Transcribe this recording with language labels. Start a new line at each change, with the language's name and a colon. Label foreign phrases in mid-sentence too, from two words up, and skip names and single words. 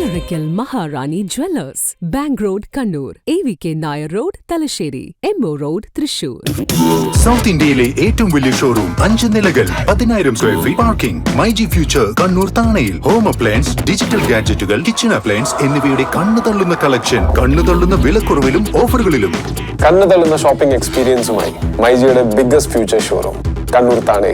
English: Oracle Maharani Jewellers, Bank Road, Kannur, AVK Nair Road, Talasheri, MO Road, Thrissur.
Malayalam: സൗത്ത് ഇന്ത്യയിലെ ഏറ്റവും വലിയ ഷോറൂം 5 നിലകൾ 10,000
English: square feet parking
Malayalam: മൈജി ഫ്യൂച്ചർ കണ്ണൂർ താണയിൽ
English: home appliance digital gadgets kitchen appliance
Malayalam: എന്നിവയുടെ കണ്ണു തള്ളുന്ന കളക്ഷൻ കണ്ണു തള്ളുന്ന വിലക്കുറവിലും ഓഫറുകളിലും കണ്ണു തള്ളുന്ന
English: shopping experience
Malayalam: മൈജിയുടെ
English: biggest future showroom
Malayalam: കണ്ണൂർ താണയിൽ.